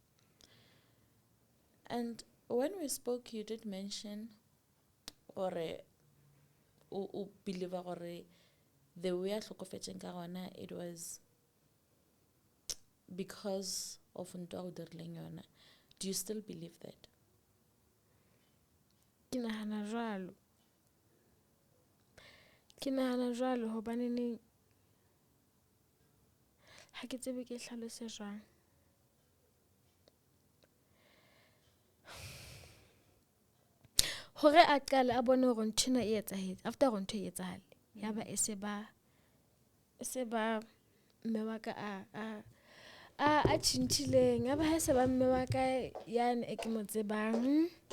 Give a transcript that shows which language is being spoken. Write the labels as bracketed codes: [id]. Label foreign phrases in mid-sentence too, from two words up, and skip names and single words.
[en] And when we spoke, you did mention or o believe gore the way [st] a hlokofetseng ka gona [en] it was because of [st] ntwa o dirileng yona. [en] Do you still believe that? [st] Ke nahana jwalo hobane ne ha ke tsebe ke hlalose jwang. Hore a qala a bone hore nthina e etsahetse after hore ntho e etsahale yaba e se ba mme wa ka a tshintshileng, yaba ha se ba mme wa ka yana e ke mo tsebang.